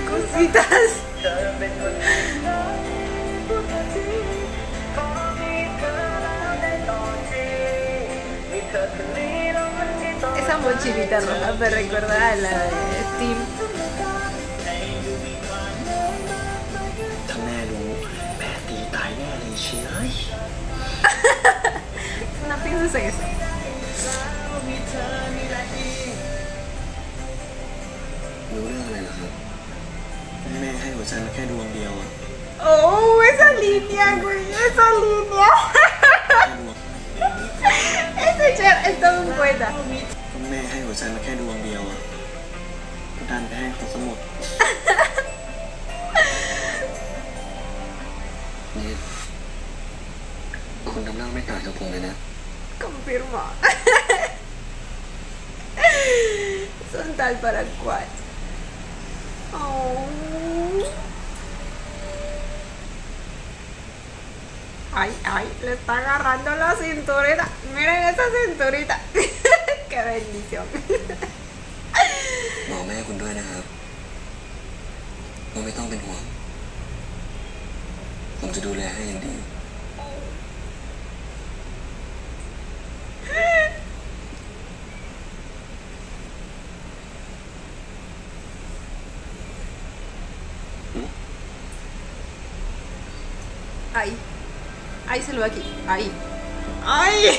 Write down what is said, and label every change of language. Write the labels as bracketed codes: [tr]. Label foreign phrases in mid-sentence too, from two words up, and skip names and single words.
[es] Pobrecitas. Esa mochilita roja me recuerda a la de Steam. [th] ถ้าแม่รู้แม่ตีตายแน่เลยเชียร์ [es] No pienses en eso. [th] รู้เรื่องอะไรเหรอครับแม่ให้หัวใจมาแค่ดวงเดียวอะ [es] Oh, esa línea, güey, esa línea. [th] แค่ดวง [es] Ese chat está muy buena. [th] แม่ให้หัวใจมาแค่ดวงเดียวอะก็ดันไปให้เขาสมุด นี่คุณทำหน้าไม่ต่างจากผมเลยนะ [es] Confirmo. Son tal para cual. Oh. Ay, ay, le está agarrando la cinturita. Miren esa cinturita. Qué bendición. [th] บอกแม่คุณด้วยนะครับว่าไม่ต้องเป็นห่วงผมจะดูแลให้อย่างดี [es] Ahí. Ahí se lo va aquí. Ahí. Ay.